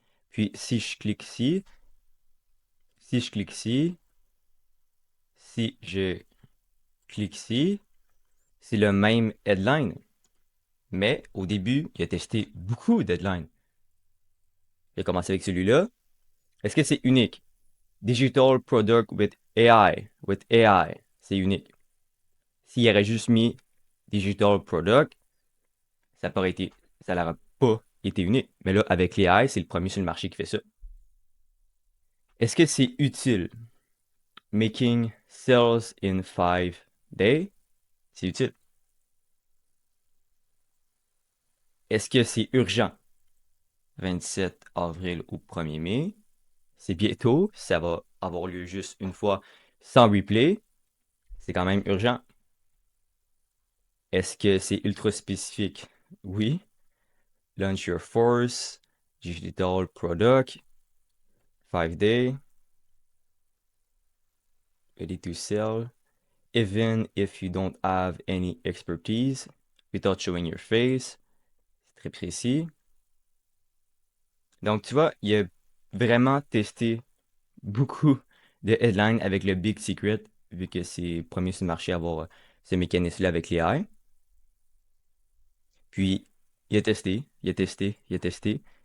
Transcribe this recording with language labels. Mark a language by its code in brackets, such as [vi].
[fr] Puis si je clique ici, si je clique ici, si je clique ici, c'est le même headline. Mais au début, il a testé beaucoup d'headlines. Il a commencé avec celui-là. Est-ce que c'est unique? [en] Digital Product with AI. [fr] With AI, c'est unique. S'il aurait juste mis Digital Product, ça n'aurait pas été unique. Mais là, avec l'AI, c'est le premier sur le marché qui fait ça. Est-ce que c'est utile? [en] Making sales in 5 days, c'est utile. [fr] Est-ce que c'est urgent? 27 avril ou 1er mai, c'est bientôt, ça va avoir lieu juste une fois sans replay, c'est quand même urgent. Est-ce que c'est ultra spécifique? Oui. [en] Launch your force, digital product, 5 days, ready to sell, even if you don't have any expertise, without showing your face. [fr] C'est très précis. Donc, tu vois, il a vraiment testé beaucoup de headlines avec le Big Secret, vu que c'est premier sur le marché à avoir ce mécanisme-là avec les AI. Puis, il a testé, il a testé, il a testé.